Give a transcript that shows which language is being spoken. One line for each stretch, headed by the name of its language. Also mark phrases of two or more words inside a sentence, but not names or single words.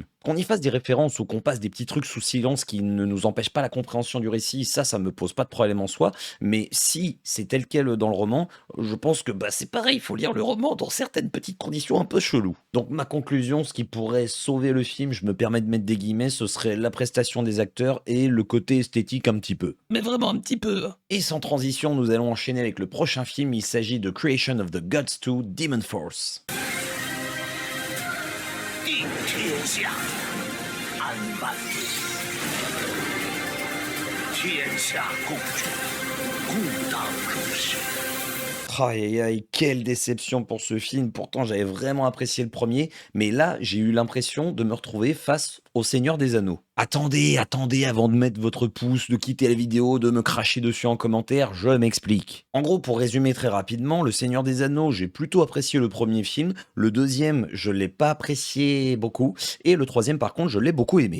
French: Qu'on y fasse des références ou qu'on passe des petits trucs sous silence qui ne nous empêchent pas la compréhension du récit, ça me pose pas de problème en soi, mais si c'est tel quel dans le roman, je pense que bah, c'est pareil, il faut lire le roman dans certaines petites conditions un peu cheloues. Donc ma conclusion, ce qui pourrait sauver le film, je me permets de mettre des guillemets, ce serait la prestation des acteurs et le côté esthétique un petit peu. Mais vraiment un petit peu. Et sans transition, nous allons enchaîner avec le prochain film, il s'agit de Creation of the Gods 2 Demon Force.
Chinese: 地天下安般，天下共主，故当如是。
French: Aïe aïe aïe, quelle déception pour ce film. Pourtant, j'avais vraiment apprécié le premier, mais là, j'ai eu l'impression de me retrouver face au Seigneur des Anneaux. Attendez, attendez avant de mettre votre pouce, de quitter la vidéo, de me cracher dessus en commentaire, je m'explique. En gros, pour résumer très rapidement, Le Seigneur des Anneaux, j'ai plutôt apprécié le premier film, le deuxième, je l'ai pas apprécié beaucoup, et le troisième, par contre, je l'ai beaucoup aimé.